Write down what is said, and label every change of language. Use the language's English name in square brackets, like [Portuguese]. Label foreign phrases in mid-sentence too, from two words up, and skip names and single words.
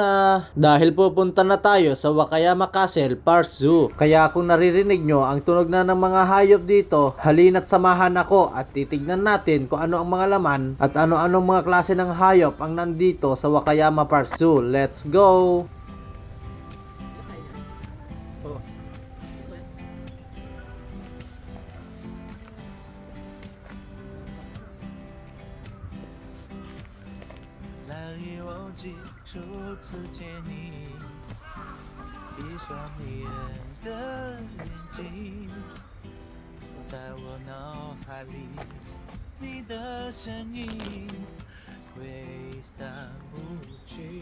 [Filipino] Dahil pupunta na tayo sa Wakayama Castle Park Zoo. Kaya kung naririnig nyo ang tunog na ng mga hayop dito, halina't samahan ako at titignan natin kung ano ang mga laman at ano-anong mga klase ng hayop ang nandito sa Wakayama Park Zoo. [English] Let's go! [Chinese] 初次见你，一双迷人的眼睛，在我脑海里，你的身影挥散不去。